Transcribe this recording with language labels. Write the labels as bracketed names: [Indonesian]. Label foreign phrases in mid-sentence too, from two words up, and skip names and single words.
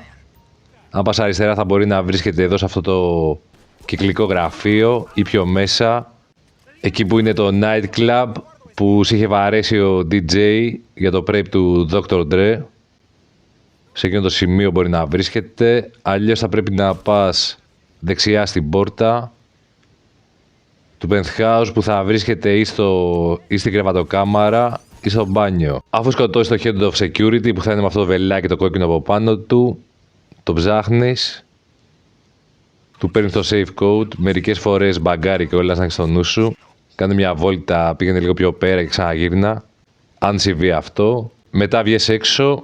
[Greek] Αν πας αριστερά θα μπορεί να βρίσκεται εδώ σε αυτό το κυκλικό γραφείο ή πιο μέσα, εκεί που είναι το nightclub που σε είχε βαρέσει ο DJ για το prep του Dr. Dre. Σε εκείνο το σημείο μπορεί να βρίσκεται, αλλιώς θα πρέπει να πας δεξιά στην πόρτα του penthouse που θα βρίσκεται ή στην κρεβατοκάμαρα ή στο μπάνιο. Αφού σκοτώσεις το [English] head of security [Greek] που θα είναι με αυτό το βελάκι το κόκκινο από πάνω του, το ψάχνεις, του παίρνεις το [English] safe code, [Greek] μερικές φορές μπαγκάρει και όλα να έχεις στο νου σου. Κάνε μια βόλτα, πήγαινε λίγο πιο πέρα και ξαναγύρνα. Αν συμβεί αυτό, μετά βγες έξω.